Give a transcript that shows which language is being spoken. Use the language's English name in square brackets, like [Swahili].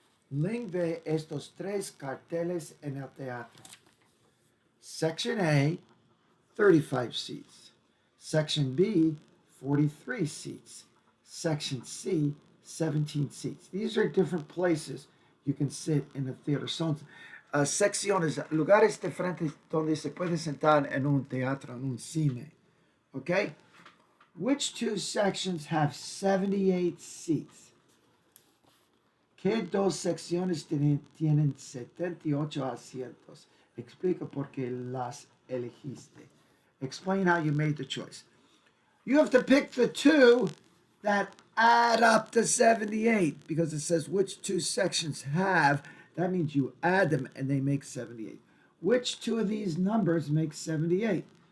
[Spanish] Ling ve estos 3 carteles en el teatro. [English] Section A, 35 seats. Section B, 43 seats. Section C, 17 seats. These are different places you can sit in the theater. [Spanish] Son secciones, lugares diferentes donde se puede sentar en un teatro, en un cine. [English] Okay? Which 2 sections have 78 seats? [Spanish] ¿Qué 2 secciones tienen 78 asientos? Explica por qué las elegiste. [English] Explain how you made the choice. You have to pick the 2 that add up to 78 because it says which 2 sections have. That means you add them and they make 78. Which 2 of these numbers make 78?